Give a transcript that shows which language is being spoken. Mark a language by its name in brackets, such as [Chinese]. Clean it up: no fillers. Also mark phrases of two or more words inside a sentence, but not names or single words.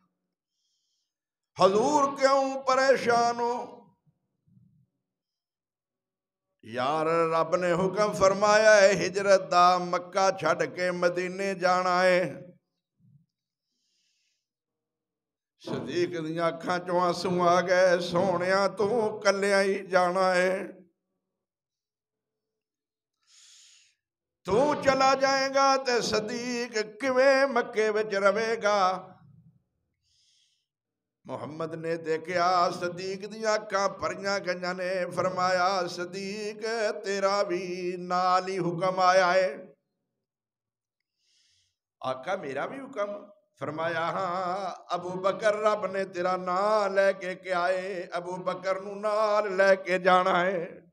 [Punjabi] حضور کیوں پریشان ہو؟ یار رب نے حکم فرمایا ہے ہجرت دا، مکہ چھڑ کے مدینے جانا ہے۔ صدیق دیاں اکھاں چوں آنسو آ گئے، سونیا تو کلیاں ہی جانا ہے، تو چلا جائے گا تے صدیق کیویں مکے وچ رہے گا؟ محمد نے دیکھیا صدیق دیاں اکھاں بھریاں گئیاں نے، فرمایا صدیق تیرا بھی نال ہی حکم آیا ہے۔ آقا میرا بھی حکم؟ فرمایا ہاں، ابو بکر رب نے تیرا نام لے کے کیا ہے، ابو بکر نو نال لے کے جانا ہے۔